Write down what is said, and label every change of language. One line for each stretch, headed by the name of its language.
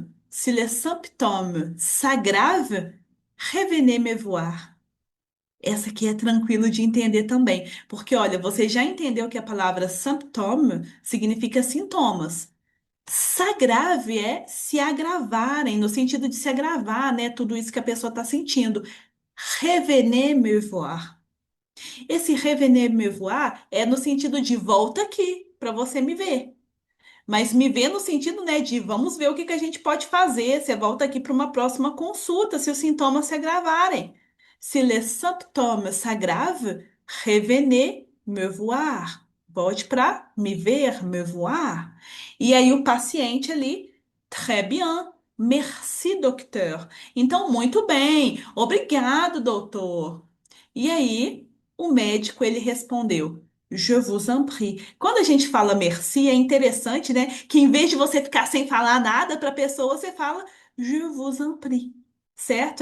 French: Si les symptômes s'aggravent, revenez me voir.
Portuguese: Essa aqui é tranquilo de entender também, porque olha, você já entendeu que a palavra symptôme significa sintomas. S'aggrave é se agravarem, no sentido de se agravar, né? Tudo isso que a pessoa está sentindo.
French: Revenez me voir.
Portuguese: Esse
French: revenez me voir
Portuguese: é no sentido de volta aqui, para você me ver. Mas me vê no sentido, né, de vamos ver o que que a gente pode fazer. Você volta aqui para uma próxima consulta se os sintomas se agravarem.
French: Se les symptômes s'aggravent, revenez me voir.
Portuguese: Volte para me ver,
French: me voir.
Portuguese: E aí o paciente ali,
French: très bien, merci, docteur.
Portuguese: Então, muito bem, obrigado, doutor. E aí o médico ele respondeu.
French: Je vous en prie.
Portuguese: Quando a gente fala merci, é interessante, né? Que em vez de você ficar sem falar nada para a pessoa, você fala
French: Je vous en prie.
Portuguese: Certo?